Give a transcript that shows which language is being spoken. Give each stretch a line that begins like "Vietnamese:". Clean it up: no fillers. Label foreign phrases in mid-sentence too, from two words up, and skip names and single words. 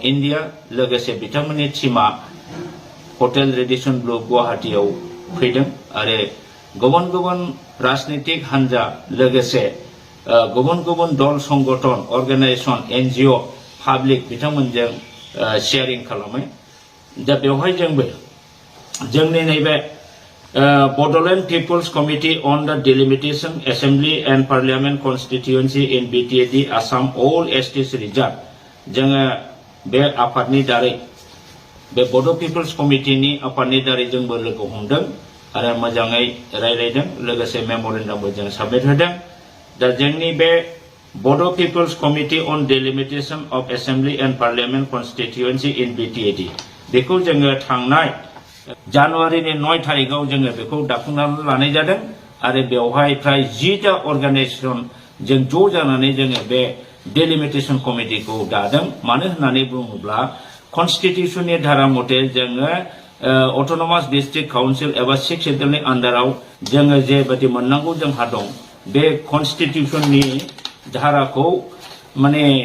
Bodo: इंडिया लोगोसे बिथांमोननि टीमा हटेल रेडिसन ब्लु गुवाहाटीयाव फैदों आरो गुबुन गुबुन राजनीतिक हान्जा लोगोसे गुबुन गुबुन दल संगठन
English: organisation NGO public
Bodo: बिथांमोनजों शेयारिं खालामो दा बेवहाय जोंबो जोंनि नैबे बड'लेण्ड पिपल्स कमिटि ऑन द डिलिमिटेशन असेंबली एंड पार्लियामेंट कन्स्टिट्युएंसी इन बीटीएडी आसाम
English: all STs reserve
Bodo: जोङो बे आफादनि दारै बे बड' पिपल्स कमिटिनि आफादनि दारै जोंबो लोगो हमदों आरो मोजाङै रायलायदों लोगोसे मेमोरेन्डामबो जों साबमिट होदों दा जोंनि बे बड' पिपल्स कमिटि ऑन डिलिमिटेशन ऑफ असेंबली एंड पार्लियामेंट कन्स्टिट्युएंसी इन बीटीएडी बेखौ जोङो थांनाय जानुवारिनि 9 तारिखआव जोङो बेखौ दाफुंनानै लानाय जादों आरो बेवहाय फ्राय 10टा अर्गानाइजेशन जों ज' जानानै जोङो बे डिलिमिटेशन कमिटिखौ दादों मानो होननानै बुङोब्ला कन्स्टिट्युशननि धारा मथे जोङो
English: autonomous district council
Bodo: एबा 6 शेड्यूलनि आन्डाराव जोङो जेबादि मोननांगौ जोंहा दं बे कन्स्टिट्युशननि धाराखौ माने